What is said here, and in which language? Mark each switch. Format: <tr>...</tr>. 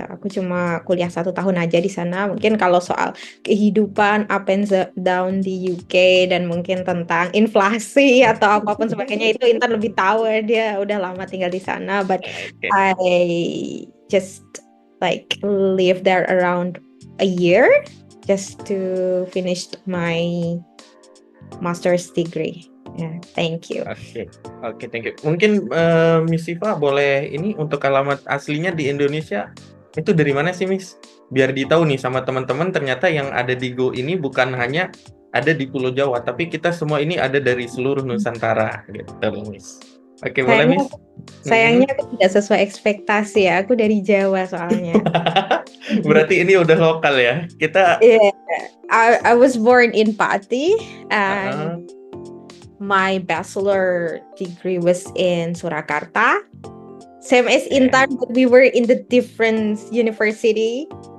<id>Aku cuma kuliah 1 tahun aja di sana. Mungkin kalau soal kehidupan</id> <en>up and down</en> <id>di UK dan mungkin tentang inflasi atau apapun sebagainya itu Intan lebih tahu ya, dia udah lama tinggal di sana.</id> <en>But I just like live there around a year just to finish my master's degree. Yeah, thank you. Oke, thank you.</en> <id>Mungkin Miss Siva boleh ini untuk alamat aslinya di Indonesia itu dari mana sih, Miss? Biar ditahu nih sama teman-teman, ternyata yang ada di Go ini bukan hanya ada di Pulau Jawa, tapi kita semua ini ada dari seluruh Nusantara gitu, Miss. Oke, boleh Sayangnya, Miss? sayangnya aku tidak sesuai ekspektasi ya. Aku dari Jawa soalnya. Berarti ini udah lokal ya. Kita</id> <en>Yeah, I was born in Pati and uh-uh. my bachelor degree was in Surakarta. Same as</en> <id>Oke.</id> <en>Intan, but we were in the different university.</en>